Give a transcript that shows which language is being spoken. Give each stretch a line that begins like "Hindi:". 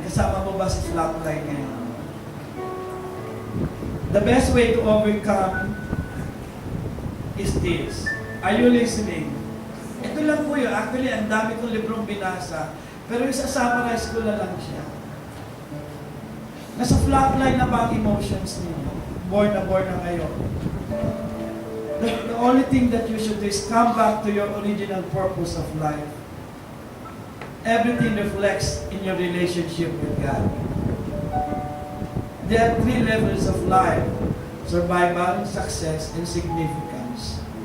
Filipino: Kasama mo ba sa flat line ngayon?
English: The best way to overcome is this. Are you listening?
Filipino: Ito lang po yun. Actually, ang dami kong librong binasa. Pero isa-summarize ko na lang siya. Nasa flatline na ba ang emotions ninyo? Born na kayo.
English: The only thing that you should do is come back to your original purpose of life. Everything reflects in your relationship with God. There are 3 levels of life: survival, success, and significance.